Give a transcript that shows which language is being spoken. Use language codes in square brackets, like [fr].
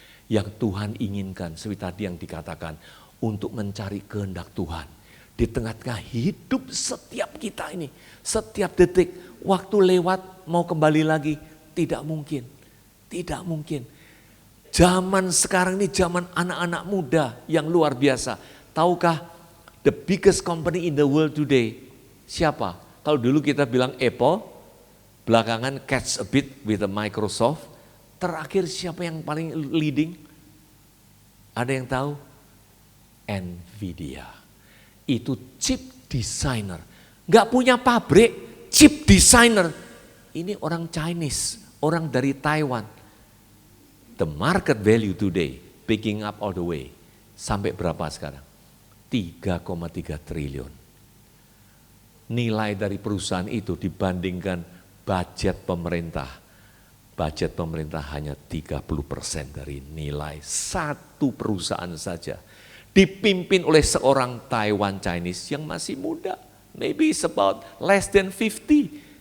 [id] Yang Tuhan inginkan, seperti tadi yang dikatakan, untuk mencari kehendak Tuhan. Di tengah-tengah hidup setiap kita ini, setiap detik, waktu lewat mau kembali lagi, tidak mungkin. Tidak mungkin. Zaman sekarang ini zaman anak-anak muda yang luar biasa. Tahukah [en] the biggest company in the world today? [id] Siapa? Kalau dulu kita bilang Apple, belakangan [en] catch a bit with the Microsoft. [id] Terakhir siapa yang paling leading? Ada yang tahu? Nvidia. Itu chip designer. Gak punya pabrik, chip designer. Ini orang Chinese, orang dari Taiwan. [en] The market value today, picking up all the way. [id] Sampai berapa sekarang? 3,3 triliun. Nilai dari perusahaan itu dibandingkan budget pemerintah. Budget pemerintah hanya 30% dari nilai satu perusahaan saja. Dipimpin oleh seorang Taiwan Chinese yang masih muda. [en] Maybe it's about less than 50.